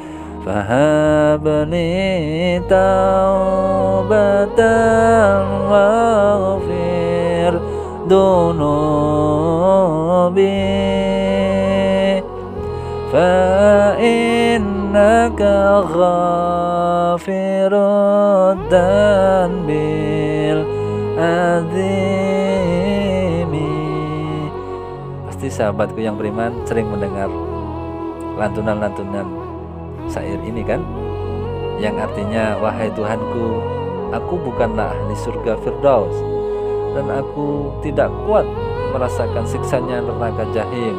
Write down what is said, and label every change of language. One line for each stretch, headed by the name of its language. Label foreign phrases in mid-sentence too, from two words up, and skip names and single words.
Arabic: فهب لي توبة واغفر ذنوبي فإنك غافر الذنب العظيم.
Indonesian: Pasti sahabatku yang beriman sering mendengar lantunan-lantunan syair ini kan, yang artinya, wahai Tuhanku, aku bukanlah ahli surga Firdaus, dan aku tidak kuat merasakan siksanya neraka jahim.